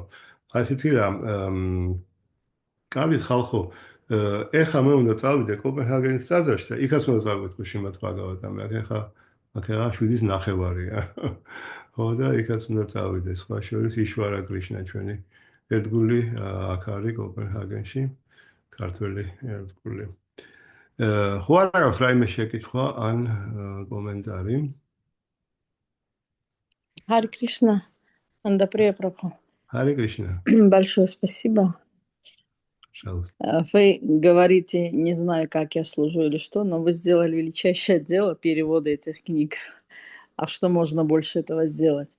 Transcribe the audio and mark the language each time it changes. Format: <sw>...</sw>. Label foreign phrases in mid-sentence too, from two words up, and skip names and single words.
<ka>აი ესეთი რა, კარგი ხალხო, ეხლა მე უნდა წავიდე კოპენჰაგენის ტაძარში და იქაც უნდა წავიდე შიმათ ბაგავატამი, ეხლა 7:30-ია. ხო და იქაც უნდა წავიდე, სხვა შორის იშვარა კრიშნა ჩვენი ერთგული აქ არის კოპენჰაგენში, ქართველი ერთგული. ხო არ აქვს რაიმე შეკითხვა ან კომენტარი?</ka> <ru>Хари Кришна, Андаприя Прабху. Хари Кришна. Большое спасибо. Пожалуйста. Вы говорите, не знаю, как я служу или что, но вы сделали величайшее дело перевода этих книг. А что можно больше этого сделать?</ru>